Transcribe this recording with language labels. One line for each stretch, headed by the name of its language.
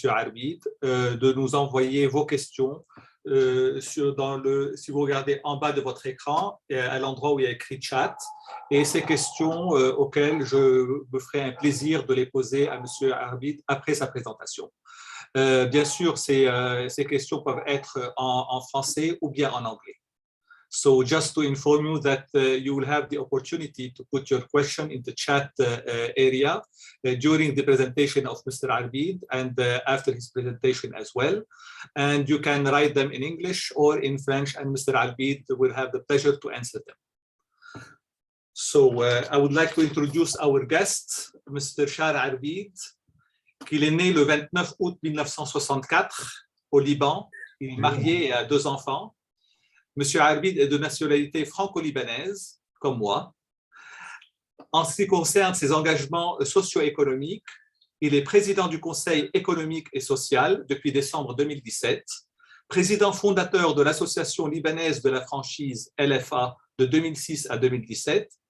French: Arbit, de nous envoyer vos questions si vous regardez en bas de votre écran, à l'endroit où il y a écrit chat, et ces questions auxquelles je me ferai un plaisir de les poser à M. Arbit après sa présentation. Bien sûr, ces questions peuvent être en français ou bien en anglais.
English: So just to inform you that you will have the opportunity to put your question in the chat area during the presentation of Mr. Arbid and after his presentation as well. And you can write them in English or in French, and Mr. Arbid will have the pleasure to answer them. So I would like to introduce our guest, Mr.
French: Shar Arbid, qui est né le 29 août 1964 au Liban. Il est marié et a 2 enfants. Monsieur Arbid est de nationalité franco-libanaise, comme moi. En ce qui concerne ses engagements socio-économiques, il est président du Conseil économique et social depuis décembre 2017, président fondateur de l'Association libanaise de la franchise LFA de 2006 à 2017,